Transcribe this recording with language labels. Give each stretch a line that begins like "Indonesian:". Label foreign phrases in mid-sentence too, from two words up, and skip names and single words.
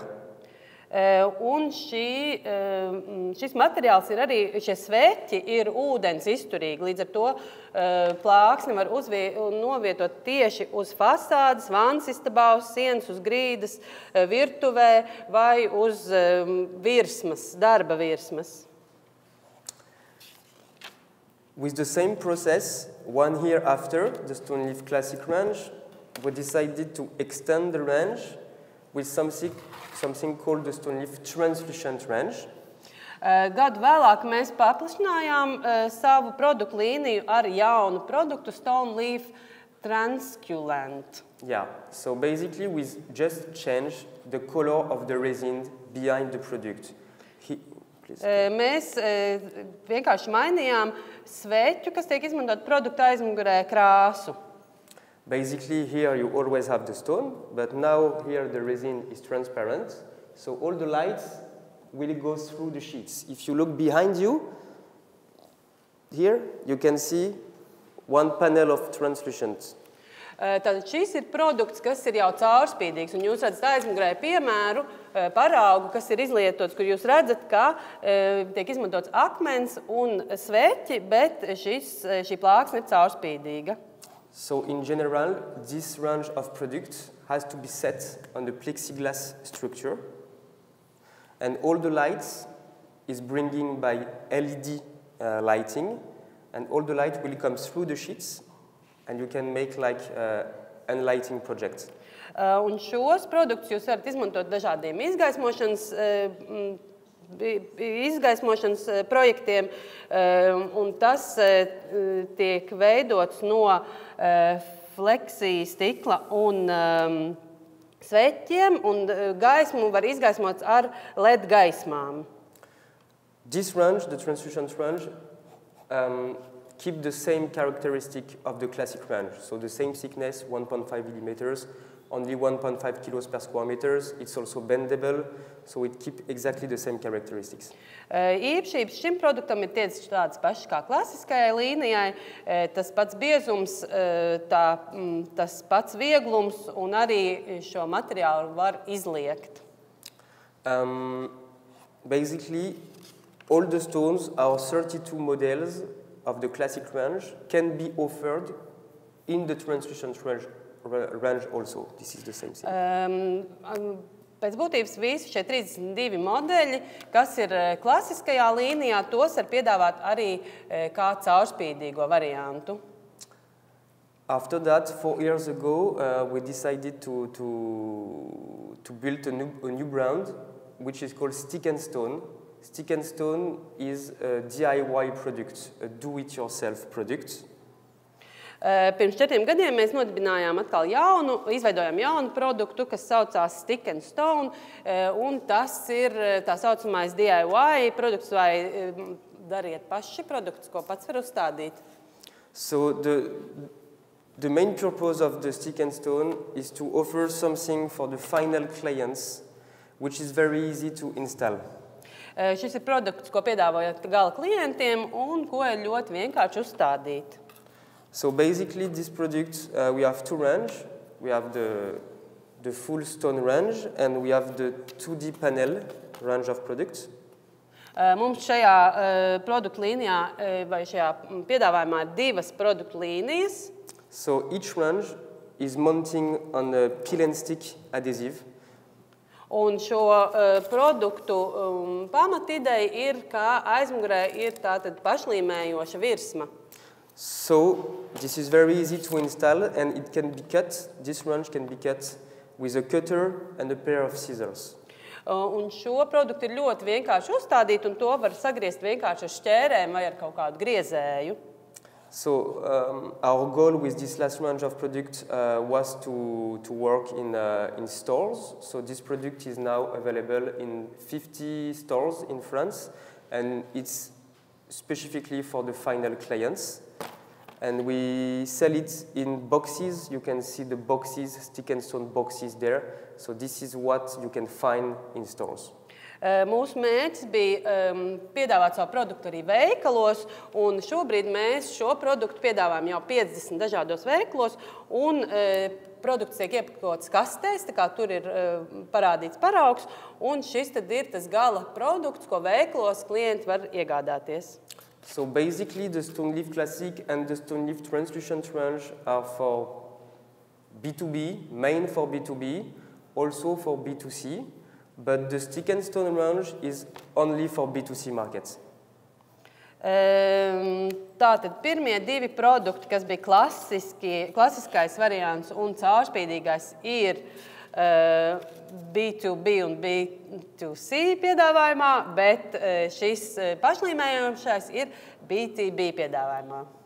Latvian: Un šis materiāls ir arī, šie sveķi ir ūdens izturīgi. Līdz ar to plāksni var novietot tieši uz fasādes, vannas istabā, uz sienas, uz grīdas, virtuvē vai uz virsmas, darba virsmas.
English: With the same process, 1 year after the StoneLeaf Classic range, we decided to extend the range with something called the StoneLeaf Translucent range.
Latvian: Gadu vēlāk mēs paplašinājām savu produktu līniju ar jaunu produktu StoneLeaf Translucent.
English: Yeah, so basically we just change the color of the resin behind the product.
Latvian: Mēs vienkārši mainījām sveķu, kas tiek izmantot produkta aizmugurē, krāsu.
English: Basically, here you always have the stone, but now here the resin is transparent, so all the lights will go through the sheets. If you look behind you, here you can see one panel of translucent.
Latvian: Tātad šis ir produkts, kas ir jau caurspīdīgs, un jūs redzat aizmugurē piemēru, paraugu, kas ir izlietots, kur jūs redzat, ka tiek izmantots akmens un sveķi, bet šī plāksne ir caurspīdīga.
English: So in general, this range of products has to be set on the plexiglass structure, and all the lights is bringing by LED lighting, and all the light will come through the sheets, and you can make like unlighting projects.
Latvian: Un šos produktus jūs varat izmantot dažādiem izgaismošanas projektiem, un tas tiek veidots no fleksija stikla un sveķiem, un gaismu var izgaismot ar LED gaismām.
English: This range, the translucent range, keep the same characteristic of the classic range. So the same thickness, 1.5 millimeters, only 1.5 kilos per square meters. It's also bendable, so it keeps exactly the same characteristics.
Latvian: Īpašības šim produktam ir tieši tādas pašas kā klasiskajai līnijai, tas pats biezums, tas pats vieglums, un arī šo materiālu var izliekt.
English: Basically, all the stones, our 32 models of the classic range, can be offered in the translucent range also. This is the same thing.
Latvian: Pēc būtības visi šie 32 modeļi, kas ir klasiskajā līnijā, tos var piedāvāt arī kā caurspīdīgo variantu.
English: After that, 4 years ago, we decided to build a new brand, which is called Stick and Stone. Stick and Stone is a DIY product, a do-it-yourself product.
Latvian: Pirms 4 gadiem mēs nodibinājām atkal izveidojām jaunu produktu, kas saucās Stick and Stone, un tas ir tā saucamais DIY produkts, vai dariet paši produkts, ko pats var uzstādīt.
English: So the main purpose of the Stick and Stone is to offer something for the final clients, which is very easy to install.
Latvian: Šis ir produkts, ko piedāvājat gala klientiem un ko ir ļoti vienkārši uzstādīt.
English: So basically, this product, we have 2 ranges. We have the full stone range, and we have the 2D panel range of products.
Latvian: Mums šajā produktu līnijā, vai šajā piedāvājumā ir 2 produktu līnijas.
English: So each range is mounting on a peel and stick adhesive.
Latvian: Un šo produktu pamatideja ir, ka aizmugurē ir tātad pašlīmējoša virsma.
English: So this is very easy to install, and it can be cut. This range can be cut with a cutter and a pair of scissors.
Latvian: Un šo produktu ir ļoti vienkārši uzstādīt, un to var sagriezt vienkārši ar šķērēm vai ar kaut kādu griezēju.
English: So our goal with this last range of products was to work in stores. So this product is now available in 50 stores in France, and it's specifically for the final clients. and we sell it in boxes. You can see the boxes, stick and stone boxes there. So this is what you can find in stores.
Latvian: Mūsu mērķis bija piedāvāt savu produktu arī veikalos, un šobrīd mēs šo produktu piedāvājam jau 50 dažādos veikalos, un produkts tiek iepakots kastēs, tā kā tur ir parādīts paraugs, un šis tad ir tas gala produkts, ko veikalos klienti var iegādāties.
English: So basically the StoneLeaf Classic and the StoneLeaf Translucent range are for B2B, main for B2B, also for B2C. But the stick and stone range is only for B2C markets.
Latvian: Tātad pirmie divi produkti, kas bija klasiskais variants un caurspīdīgais, ir B2B un B2C piedāvājumā, bet šis pašlīmējošais ir B2B piedāvājumā.